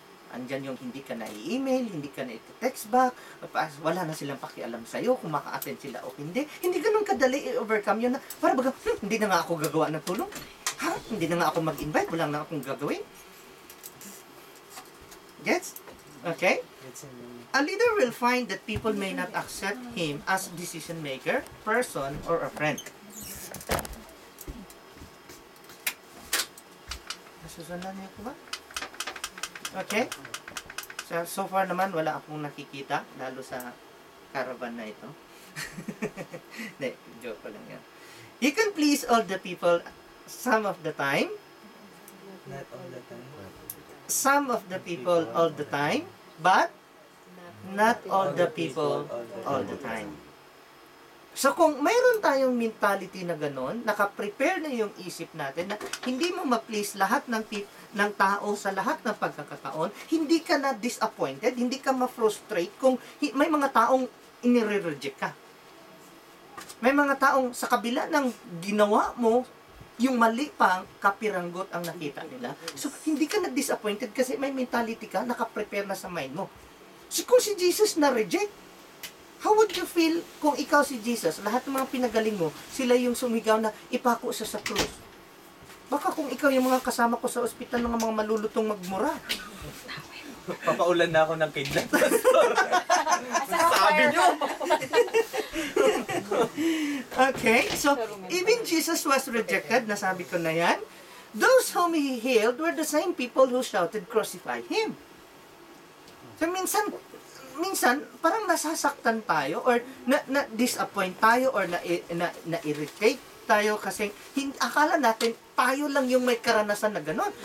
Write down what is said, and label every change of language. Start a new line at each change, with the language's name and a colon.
Filipino: Andyan yung hindi ka na i-email, hindi ka na i-text back, wala na silang pakialam sa'yo kung maka-attend sila o hindi. Hindi ganun kadali i-overcome yun na, para baga, hindi na nga ako gagawa ng tulong. Hindi na nga ako mag-invite, wala na akong gagawin. Gets? Okay?
English: A leader will find that people may not accept him as decision maker, person, or a friend.
Filipino: Nasusundan niyo ko ba? Okay? So far naman, wala akong nakikita, lalo sa caravan na ito. Hindi, joke ko lang yan.
English: You can please all the people some of the time. Not all the time. Some of the people all the time, but not all the people all the time.
Filipino: So kung mayroon tayong mentality na gano'n, naka-prepare na yung isip natin na hindi mo ma-please lahat ng tao sa lahat ng pagkakataon, hindi ka na disappointed, hindi ka ma-frustrate kung may mga taong inire-reject ka. May mga taong sa kabila ng ginawa mo, yung mali pang kapiranggot ang nakita nila. So, hindi ka na-disappointed kasi may mentality ka, naka-prepare na sa mind mo. So, kung si Jesus na-reject,
English: how would you feel
Filipino: kung ikaw si Jesus, lahat ng mga pinagaling mo, sila yung sumigaw na ipako siya sa krus? Baka kung ikaw yung mga kasama ko sa ospital ng mga malulutong magmura. Papaulan na ako ng kidlat. Sabi niyo!
English: Okay, so even Jesus was rejected,
Filipino: nasabi ko na yan.
English: Those whom He healed were the same people who shouted, "Crucify Him."
Filipino: So minsan parang nasasaktan tayo or na-disappoint tayo or na-irritate tayo kasi akala natin tayo lang yung may karanasan na gano'n.